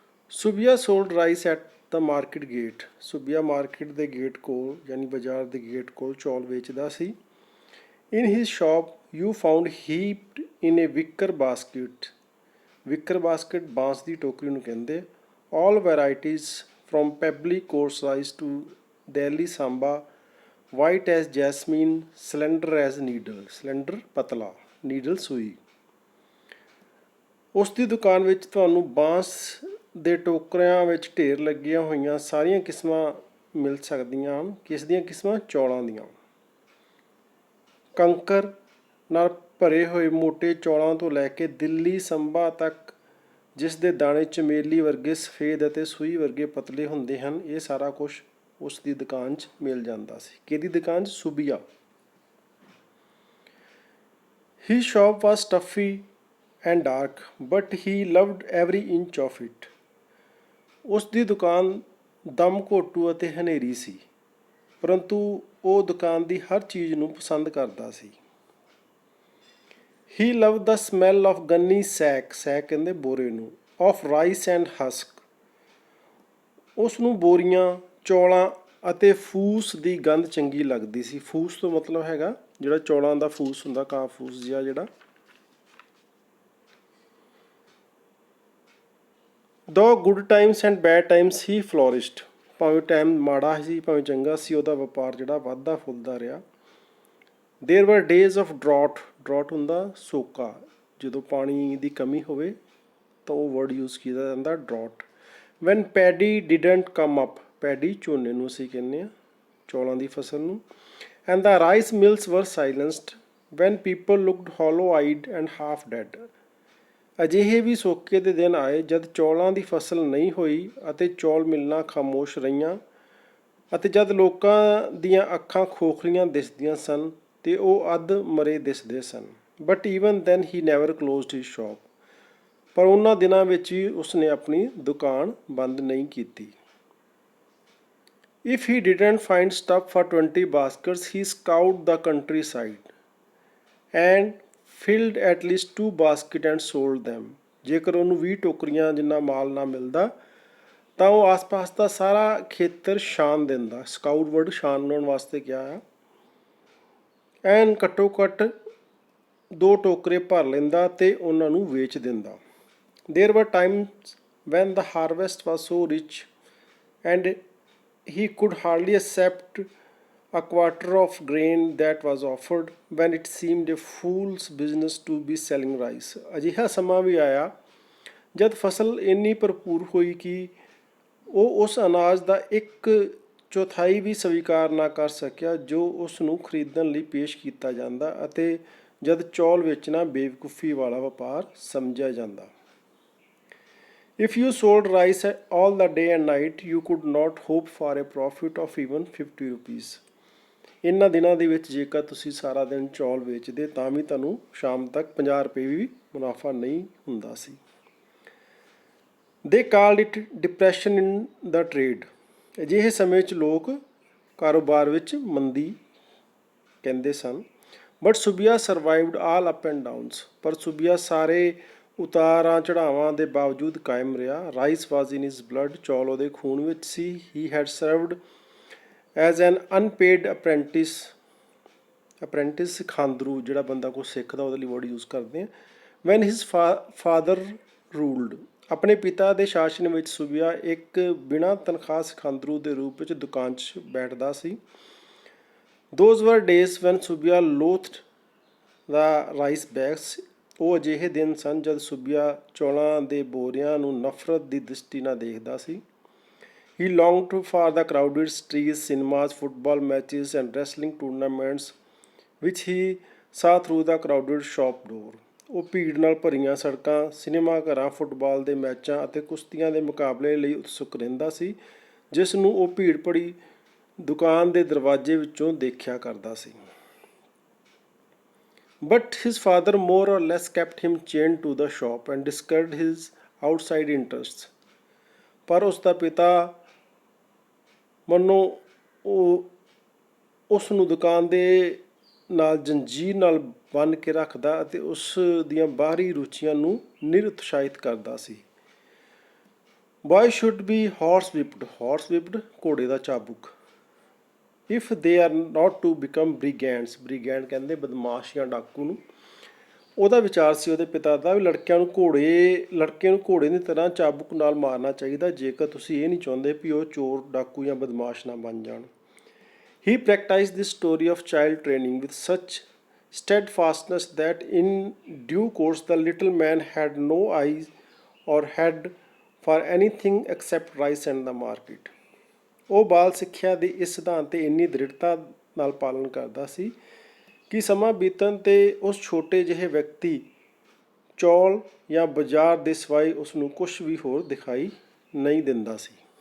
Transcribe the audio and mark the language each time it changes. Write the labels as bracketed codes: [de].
[en] Subia sold rice at the market gate. [pa] ਸੁਬੀਆ market ਦੇ gate ਕੋਲ ਯਾਨੀ ਬਾਜ਼ਾਰ ਦੇ ਗੇਟ ਕੋਲ ਚੌਲ ਵੇਚਦਾ ਸੀ। [en] In his shop you found heaped in a wicker basket. [pa] Wicker basket ਬਾਂਸ ਦੀ ਟੋਕਰੀ ਨੂੰ ਕਹਿੰਦੇ। [en] all varieties from pebbly coarse rice to Delhi samba, white as jasmine, slender as needle, slender ਪਤਲਾ, needle ਸੂਈ। [pa] ਉਸ ਦੀ ਦੁਕਾਨ ਵਿੱਚ ਤੁਹਾਨੂੰ ਬਾਂਸ ਦੇ ਟੋਕਰਿਆਂ ਵਿੱਚ ਢੇਰ ਲੱਗੀਆਂ ਹੋਈਆਂ ਸਾਰੀਆਂ ਕਿਸਮਾਂ ਮਿਲ ਸਕਦੀਆਂ ਹਨ। ਕਿਸ ਦੀਆਂ ਕਿਸਮਾਂ? ਚੌਲਾਂ ਦੀਆਂ। ਕੰਕਰ ਨਾਲ ਭਰੇ ਹੋਏ ਮੋਟੇ ਚੌਲਾਂ ਤੋਂ ਲੈ ਕੇ ਦਿੱਲੀ ਸੰਭਾ ਤੱਕ, ਜਿਸ ਦੇ ਦਾਣੇ ਚਮੇਲੀ ਵਰਗੇ ਸਫੇਦ ਅਤੇ ਸੂਈ ਵਰਗੇ ਪਤਲੇ ਹੁੰਦੇ ਹਨ, ਇਹ ਸਾਰਾ ਕੁਝ ਉਸ ਦੀ ਦੁਕਾਨ 'ਚ ਮਿਲ ਜਾਂਦਾ ਸੀ। ਕਿਹਦੀ ਦੁਕਾਨ 'ਚ? ਸੁਬੀਆ। [en] His shop was stuffy and dark, but he loved every inch of it. [pa] ਉਸ ਦੀ ਦੁਕਾਨ ਦਮ ਘੋਟੂ ਅਤੇ ਹਨੇਰੀ ਸੀ, ਪਰੰਤੂ ਉਹ ਦੁਕਾਨ ਦੀ ਹਰ ਚੀਜ਼ ਨੂੰ ਪਸੰਦ ਕਰਦਾ ਸੀ। [en] He loved the smell of gunny sack, sack [pa] ਕਹਿੰਦੇ ਬੋਰੇ ਨੂੰ, [en] of rice and husk. [pa] ਉਸ ਨੂੰ ਬੋਰੀਆਂ, ਚੌਲਾਂ ਅਤੇ ਫੂਸ ਦੀ ਗੰਧ ਚੰਗੀ ਲੱਗਦੀ ਸੀ। ਫੂਸ ਤੋਂ ਮਤਲਬ ਹੈਗਾ ਜਿਹੜਾ ਚੌਲਾਂ ਦਾ ਫੂਸ ਹੁੰਦਾ, ਕਾਂ ਫੂਸ ਜਿਹਾ ਜਿਹੜਾ। [en] Though good times and bad times he flourished. [pa] ਭਾਵੇਂ ਟਾਈਮ ਮਾੜਾ ਸੀ ਭਾਵੇਂ ਚੰਗਾ ਸੀ, ਉਹਦਾ ਵਪਾਰ ਜਿਹੜਾ ਵੱਧਦਾ ਫੁੱਲਦਾ ਰਿਹਾ। [en] There were days of drought. [pa] drought ਹੁੰਦਾ ਸੋਕਾ, ਜਦੋਂ ਪਾਣੀ ਦੀ ਕਮੀ ਹੋਵੇ ਤਾਂ ਉਹ ਵਰਡ ਯੂਜ਼ ਕੀਤਾ ਜਾਂਦਾ, drought. [en] When paddy didn't come up. [pa] paddy ਝੋਨੇ ਨੂੰ ਅਸੀਂ ਕਹਿੰਦੇ ਹਾਂ, ਚੌਲਾਂ ਦੀ ਫਸਲ ਨੂੰ। [en] And the rice mills were silenced. When people looked hollow-eyed and half dead. [pa] ਅਜਿਹੇ ਵੀ ਸੋਕੇ ਦੇ ਦਿਨ ਆਏ ਜਦ ਚੌਲਾਂ ਦੀ ਫਸਲ ਨਹੀਂ ਹੋਈ ਅਤੇ ਚੌਲ ਮਿਲਣਾ ਖਾਮੋਸ਼ ਰਹੀਆਂ, ਅਤੇ ਜਦ ਲੋਕਾਂ ਦੀਆਂ ਅੱਖਾਂ ਖੋਖਲੀਆਂ ਦਿਸਦੀਆਂ ਸਨ ਤੇ ਉਹ ਅੱਧ ਮਰੇ ਦਿਸਦੇ ਸਨ। [en] But even then he never closed his shop. [pa] ਪਰ ਉਹਨਾਂ ਦਿਨਾਂ ਵਿੱਚ ਵੀ ਉਸਨੇ ਆਪਣੀ ਦੁਕਾਨ ਬੰਦ ਨਹੀਂ ਕੀਤੀ। [en] If he didn't find stuff for 20 baskets, he scoured the countryside and filled at least 2 baskets and sold them. [pa] ਜੇਕਰ ਉਹਨੂੰ 20 ਟੋਕਰੀਆਂ ਜਿੰਨਾ ਮਾਲ ਨਾ ਮਿਲਦਾ ਤਾਂ ਉਹ ਆਸ-ਪਾਸ ਦਾ ਸਾਰਾ ਖੇਤਰ ਛਾਣ ਦਿੰਦਾ। ਸਕਾਊਟ ਵਰਡ ਛਾਣਨ ਵਾਸਤੇ ਕਿਹਾ ਆ। ਐਨ ਘੱਟੋ ਘੱਟ 2 ਟੋਕਰੇ ਭਰ ਲੈਂਦਾ ਤੇ ਉਹਨਾਂ ਨੂੰ ਵੇਚ ਦਿੰਦਾ। [en] There were times when the harvest was so rich and he could hardly accept a quarter of grain that was offered, when it seemed a fool's business to be selling rice. [pa] ਅਜਿਹਾ ਸਮਾਂ ਵੀ ਆਇਆ ਜਦ ਫਸਲ ਇੰਨੀ ਭਰਪੂਰ ਹੋਈ ਕਿ ਉਹ ਉਸ ਅਨਾਜ ਦਾ 1/4 ਵੀ ਸਵੀਕਾਰ ਨਾ ਕਰ ਸਕਿਆ ਜੋ ਉਸ ਨੂੰ ਖਰੀਦਣ ਲਈ ਪੇਸ਼ ਕੀਤਾ ਜਾਂਦਾ, ਅਤੇ ਜਦ ਚੌਲ ਵੇਚਣਾ ਬੇਵਕੂਫੀ ਵਾਲਾ ਵਪਾਰ ਸਮਝਿਆ ਜਾਂਦਾ। [en] If you sold rice all the day and night, you could not hope for a profit of even 50 rupees. [pa] ਇਹਨਾਂ ਦਿਨਾਂ ਦੇ ਵਿੱਚ ਜੇਕਰ ਤੁਸੀਂ ਸਾਰਾ ਦਿਨ ਚੌਲ ਵੇਚਦੇ ਤਾਂ ਵੀ ਤੁਹਾਨੂੰ ਸ਼ਾਮ ਤੱਕ 50 ਰੁਪਏ ਵੀ ਮੁਨਾਫਾ ਨਹੀਂ ਹੁੰਦਾ ਸੀ। [en] They called it depression in the trade. [pa] ਅਜਿਹੇ ਸਮੇਂ 'ਚ ਲੋਕ ਕਾਰੋਬਾਰ ਵਿੱਚ ਮੰਦੀ ਕਹਿੰਦੇ ਸਨ। [en] But Subbiah survived all up and downs. [pa] ਪਰ ਸੁਬੀਆ ਸਾਰੇ ਉਤਾਰਾਂ ਚੜਾਵਾਂ ਦੇ ਬਾਵਜੂਦ ਕਾਇਮ ਰਿਹਾ। [en] Rice was in his blood. [pa] ਚੌਲ ਉਹਦੇ ਖੂਨ ਵਿੱਚ ਸੀ। [en] He had served as an unpaid apprentice. [pa] Apprentice ਸਿਖਾਂਦਰੂ, ਜਿਹੜਾ ਬੰਦਾ ਕੁਛ ਸਿੱਖਦਾ ਉਹਦੇ ਲਈ ਵਰਡ ਯੂਜ਼ ਕਰਦੇ ਹਾਂ। [en] When his father ruled. [pa] ਆਪਣੇ ਪਿਤਾ ਦੇ ਸ਼ਾਸਨ ਵਿੱਚ ਸੁਬੀਆ ਇੱਕ ਬਿਨਾਂ ਤਨਖਾਹ ਸਿਖਾਂਦਰੂ ਦੇ ਰੂਪ ਵਿੱਚ ਦੁਕਾਨ 'ਚ ਬੈਠਦਾ ਸੀ। [en] Those were days when Subbiah loathed the rice bags. [pa] ਉਹ ਅਜਿਹੇ ਦਿਨ ਸਨ ਜਦ ਸੁਬੀਆ ਚੌਲਾਂ ਦੇ ਬੋਰਿਆਂ ਨੂੰ ਨਫ਼ਰਤ ਦੀ ਦ੍ਰਿਸ਼ਟੀ ਨਾਲ ਦੇਖਦਾ ਸੀ। [en] He longed for the crowded streets, cinemas, football matches and wrestling tournaments which he saw through the crowded shop door. [pa] ਉਹ ਭੀੜ ਨਾਲ ਭਰੀਆਂ ਸੜਕਾਂ, ਸਿਨੇਮਾ ਘਰਾਂ, ਫੁੱਟਬਾਲ ਦੇ ਮੈਚਾਂ ਅਤੇ ਕੁਸ਼ਤੀਆਂ ਦੇ ਮੁਕਾਬਲੇ ਲਈ ਉਤਸੁਕ ਰਹਿੰਦਾ ਸੀ, ਜਿਸ ਨੂੰ ਉਹ ਭੀੜ ਭਰੀ ਦੁਕਾਨ ਦੇ ਦਰਵਾਜ਼ੇ ਵਿੱਚੋਂ ਦੇਖਿਆ ਕਰਦਾ ਸੀ। [en] But his father more or less kept him chained to the shop and discouraged his outside interests. [pa] ਪਰ ਉਸ ਦਾ ਪਿਤਾ ਮੰਨੋ ਉਹ ਉਸ ਨੂੰ ਦੁਕਾਨ ਦੇ ਨਾਲ ਜੰਜੀਰ ਨਾਲ ਬੰਨ੍ਹ ਕੇ ਰੱਖਦਾ ਅਤੇ ਉਸ ਦੀਆਂ ਬਾਹਰੀ ਰੁਚੀਆਂ ਨੂੰ ਨਿਰਉਤਸ਼ਾਹਿਤ ਕਰਦਾ ਸੀ। [en] boy should be horse whipped [pa] ਘੋੜੇ ਦਾ ਚਾਬੁਕ, [en] if they are not to become brigand [pa] ਕਹਿੰਦੇ ਬਦਮਾਸ਼ ਜਾਂ ਡਾਕੂ ਨੂੰ। ਉਹਦਾ ਵਿਚਾਰ ਸੀ ਉਹਦੇ ਪਿਤਾ ਦਾ ਵੀ ਲੜਕੇ ਨੂੰ ਘੋੜੇ ਦੀ ਤਰ੍ਹਾਂ ਚਾਬੁਕ ਨਾਲ ਮਾਰਨਾ ਚਾਹੀਦਾ ਜੇਕਰ ਤੁਸੀਂ ਇਹ ਨਹੀਂ ਚਾਹੁੰਦੇ ਵੀ ਉਹ ਚੋਰ ਡਾਕੂ ਜਾਂ ਬਦਮਾਸ਼ ਨਾ ਬਣ ਜਾਣ। [en] He practiced this story of child training with such steadfastness that in due course the little man had no eyes or head for anything except rice and the market. [pa] ਉਹ ਬਾਲ ਸਿੱਖਿਆ ਦੇ ਇਸ ਸਿਧਾਂਤ 'ਤੇ ਇੰਨੀ ਦ੍ਰਿੜਤਾ ਨਾਲ ਪਾਲਣ ਕਰਦਾ ਸੀ ਕਿ ਸਮਾਂ ਬੀਤਣ 'ਤੇ ਉਸ ਛੋਟੇ ਜਿਹੇ ਵਿਅਕਤੀ ਚੌਲ ਜਾਂ ਬਾਜ਼ਾਰ ਦੇ ਸਿਵਾਏ ਉਸ ਨੂੰ ਕੁਝ ਵੀ ਹੋਰ ਦਿਖਾਈ ਨਹੀਂ ਦਿੰਦਾ ਸੀ।